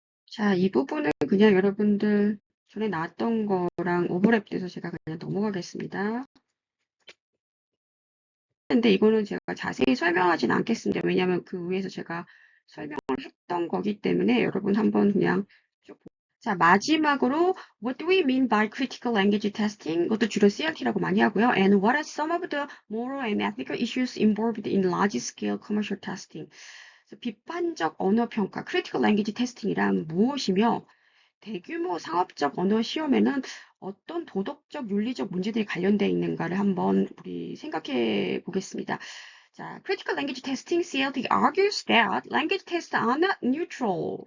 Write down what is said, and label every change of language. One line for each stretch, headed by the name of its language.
Korean: 자, 이 부분은 그냥 여러분들 전에 나왔던 거랑 오버랩돼서 제가 그냥 넘어가겠습니다. 근데 이거는 제가 자세히 설명하진 않겠습니다. 왜냐하면 그 위에서 제가 설명을 했던 거기 때문에 여러분 한번 그냥 쭉. 자, 마지막으로
English: What do we mean by critical language testing?
Korean: 이것도 주로 CLT라고 많이 하고요.
English: And what are some of the moral and ethical issues involved in large-scale commercial testing?
Korean: 그래서 비판적 언어 평가,
English: critical language testing
Korean: 이란 무엇이며 대규모 상업적 언어 시험에는 어떤 도덕적, 윤리적 문제들이 관련되어 있는가를 한번 우리 생각해 보겠습니다.
English: 자, Critical Language Testing (CLT) argues that language tests are not neutral.